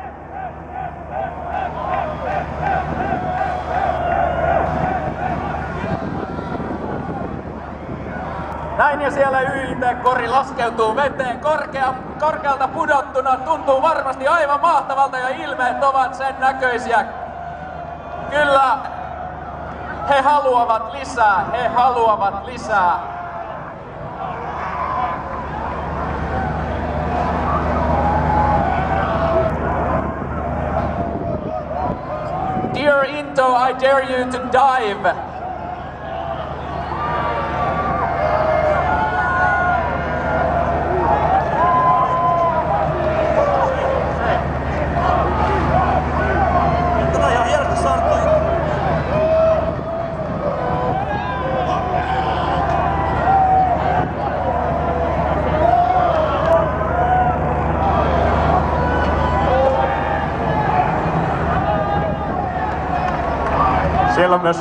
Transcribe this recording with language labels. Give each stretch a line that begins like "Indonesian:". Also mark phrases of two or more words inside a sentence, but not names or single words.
Finnish: Näin ja siellä YIT-kori laskeutuu veteen korkealta pudottuna. Tuntuu varmasti aivan mahtavalta ja ilmeet ovat sen näköisiä. Kyllä he haluavat lisää, he haluavat lisää.
English: Dear Into, I dare you to dive.
Finnish: Siellä on myös